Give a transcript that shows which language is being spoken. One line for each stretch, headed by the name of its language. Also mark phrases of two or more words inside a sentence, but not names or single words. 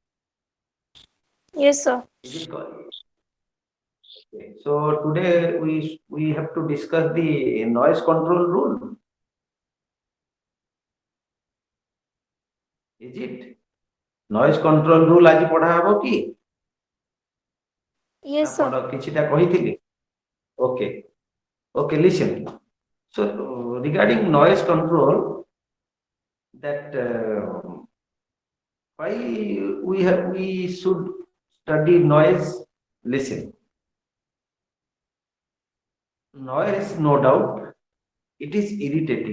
English: Yes, sir. Is it correct? Okay. So today we have to discuss the noise control rule. Is it? Noise control rule
Odia: ଆଜି ପଢା ହବ କି? ନା
English: Yes, sir.
Odia: ପଢ କିଛିଟା କହିଥିଲି?
English: Okay. Okay, listen. So regarding noise control, that why we should study noise. Listen, noise, no doubt, it is irritating.